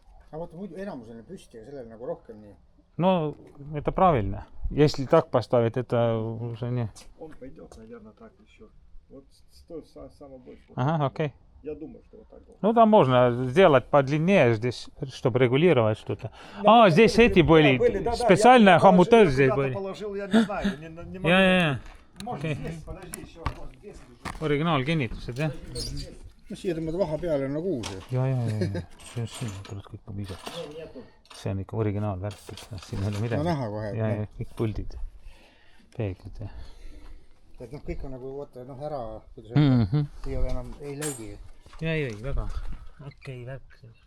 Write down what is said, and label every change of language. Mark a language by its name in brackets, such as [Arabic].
[Estonian] aga vaata muidu enamus on püsti ja sellel nagu rohkem nii. [Russian] Ну, это правильно. Если так поставить, это уже не... Он пойдет, наверное, так еще. Вот стоит самое больше. Ага, окей. Я думаю, что вот так было. Ну, там можно сделать подлиннее здесь, чтобы регулировать что-то. Здесь эти были, специальные хомуты здесь были. Положил, я не знаю, не могу. [Estonian] Ja. [Russian] Может, Окей. здесь, подожди, еще, может, здесь лежит. [Estonian] Originaalkinnitused, jah? no siia tõmbad vaha peale nagu uus. Ja. See on siin, tuleb kõik viisata. See on ikka originaalvärk, siin ei ole midagi. No näha kohe. Ja, kõik puldid, peeglid. Et noh, kõik on nagu vaata, noh ära, kuidas öelda, ei ole enam, ei löögi. Ei, väga okei värk.